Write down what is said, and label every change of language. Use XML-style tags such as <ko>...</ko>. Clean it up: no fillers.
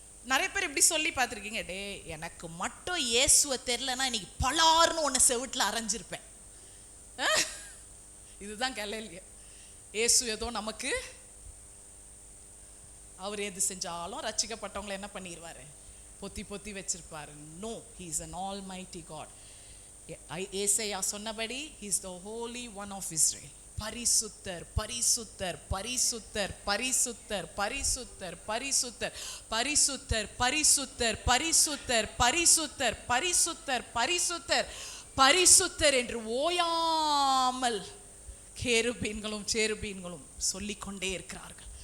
<ta>நிறைய பேர் இப்படி சொல்லி பார்த்துருக்கீங்க, டே எனக்கு மட்டும் இயேசுவை தெரியலன்னா இன்னைக்கு பலார்னு ஒன்று செவிட்டில் அரைஞ்சிருப்பேன். இதுதான் கலேலியர். இயேசு ஏதோ நமக்கு, அவர் எது செஞ்சாலும் ரட்சிக்கப்பட்டவங்களை என்ன பண்ணிடுவாரு? பொத்தி பொத்தி வச்சிருப்பாரு.</ta> <en>No, he is an almighty God. ஏசாயா</en> <ta>சொன்னபடி</ta> <en>he is the holy one of Israel.</en> <ta>பரிசுத்தர் பரிசுத்தர் பரிசுத்தர் பரிசுத்தர் பரிசுத்தர் பரிசுத்தர் பரிசுத்தர் பரிசுத்தர் பரிசுத்தர் பரிசுத்தர் பரிசுத்தர் பரிசுத்தர் பரிசுத்தர் என்று ஓயாமல் கேருபீன்களும் சேருபீன்களும் சொல்லிக்கொண்டே இருக்கிறார்கள்.</ta>